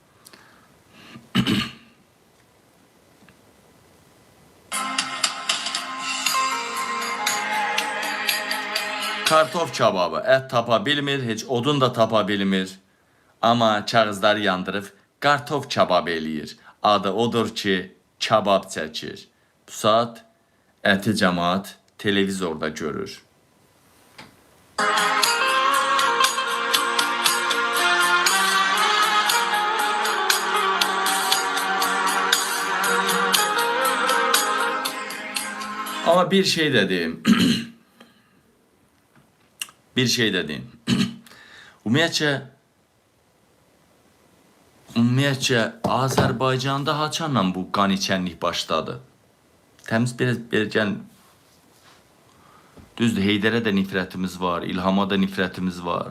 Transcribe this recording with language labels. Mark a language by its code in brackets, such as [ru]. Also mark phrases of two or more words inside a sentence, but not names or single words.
[az] Kartof kababı, ət tapa bilmir, heç odun da tapa bilmir. Amma kağızları yandırıb kartof kababı eləyir. Adı odur ki, kabab çəkir. Bu saat əti cəmaat televizorda görür. [tr] Ama bir şey de diyeyim. Bir şey de diyeyim. [az] Ümumiyyətcə Azərbaycanda haçanla bu qan içənlik başladı. Təmiz biraz gəlin. Düzdür, Heydərə də nifrətimiz var, İlhama da nifrətimiz var.